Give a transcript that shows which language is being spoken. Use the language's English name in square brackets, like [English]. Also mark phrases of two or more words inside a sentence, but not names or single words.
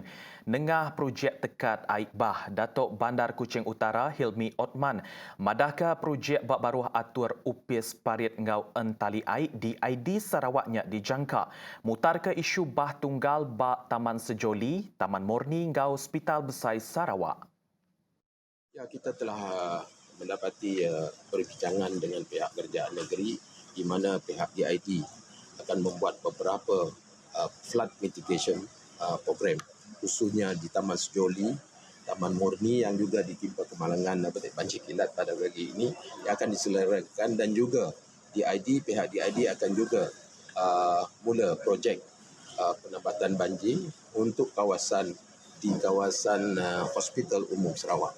[Iban] Nengah projek tekat air bah Datuk Bandar Kuching Utara Hilmi Otman madahkah projek bak baruh atur upis parit ngau entali air di ID Sarawaknya dijangka. Mutar ke isu bah tunggal bak Taman Sejoli, Taman Murni ngau Hospital Besar Sarawak. [Malay] Ya, kita telah mendapati perbincangan dengan pihak kerajaan negeri di mana pihak DID akan membuat beberapa [English] flood mitigation program [Malay] khususnya di Taman Sejoli, Taman Murni yang juga ditimpa kemalangan banjir kilat pada pagi ini yang akan diselenggarakan dan juga pihak DID akan juga mula projek penambatan banjir untuk kawasan Hospital Umum Sarawak.